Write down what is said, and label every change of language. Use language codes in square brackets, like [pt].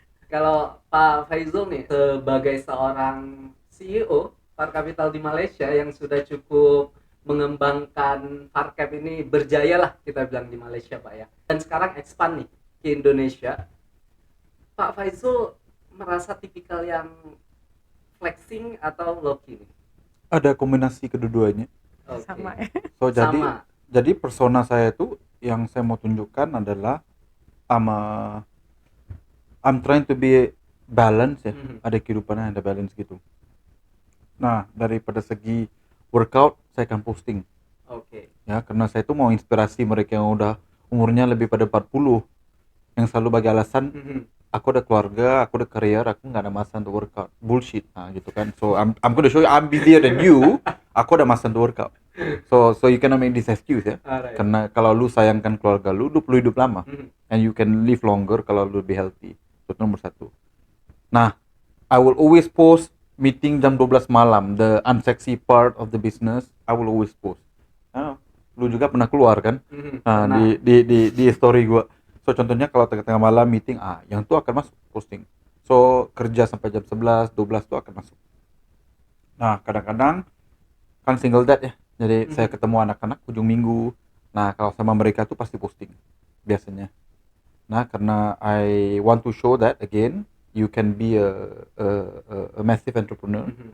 [id] Kalau Pak Faizul nih sebagai seorang CEO Far Capital di Malaysia yang sudah cukup mengembangkan Farcap ini, berjaya lah kita bilang di Malaysia Pak ya, dan sekarang expand nih ke Indonesia, Pak Faizul merasa tipikal yang flexing atau low-key nih? [ms] Ada kombinasi kedua-duanya. [id] Sama ya. [ms] Jadi persona saya itu yang saya mau tunjukkan adalah [en] I'm I'm trying to be balance ya. [ms] Ada kehidupannya, ada balance gitu. Nah, daripada segi workout saya akan posting. [id] Oke. [ms] Ya, karena saya tuh mau inspirasi mereka yang udah umurnya lebih pada 40 yang selalu bagi alasan aku ada keluarga, aku ada career, aku nggak ada masa untuk workout. Bullshit, nah gitu kan. [en] So I'm gonna show you I'm busier than you. [ms] Aku ada masa untuk workout. [en] So you cannot make this excuse ya. Alright. [ms] Karena kalau lu sayangkan keluarga lu perlu hidup lama. [en] And you can live longer [ms] kalau lu lebih healthy. Itu nomor satu. [en] Nah, I will always post meeting [ms] jam 12 malam, [en] the unsexy part of the business, I will always post. [ms] Nah, lu juga pernah keluar kan? Nah, di story gua. So contohnya kalau tengah-tengah malam meeting, yang tuh akan masuk posting. So kerja sampai jam 11, 12 tuh akan masuk. Nah, kadang-kadang kan single dad ya. Jadi saya ketemu anak-anak ujung minggu. Nah, kalau sama mereka tuh pasti posting biasanya. Nah, karena [en] I want to show that again, you can be a massive entrepreneur.